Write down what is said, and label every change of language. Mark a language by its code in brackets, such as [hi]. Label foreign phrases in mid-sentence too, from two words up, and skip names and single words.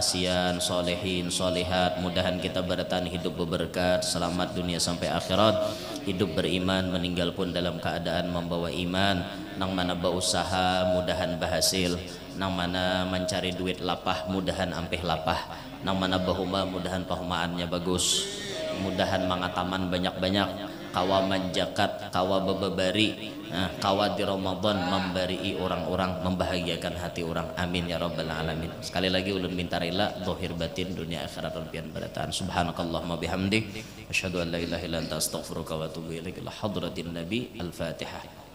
[bjn] Asian, solehin, solehat, mudahan kita berataan hidup berberkat, selamat dunia sampai akhirat, hidup beriman, meninggal pun dalam keadaan membawa iman, nang mana berusaha mudahan berhasil, nang mana mencari duit lapah mudahan ampeh lapah, nang mana bahuma mudahan pahumaannya bagus, mudahan mangataman banyak-banyak, kawa manjakat, kawa bebebari, kawa di Ramadan memberi orang-orang, membahagiakan hati orang, [ar] آمين يا رب العالمين. [bjn] Sekali lagi ulun minta rela zahir batin dunia akhirat pian barataan. [ar] سبحانك اللهم وبحمدك أشهد أن لا إله إلا أنت أستغفرك وأتوب إليك. إلى حضرة النبي الفاتحة.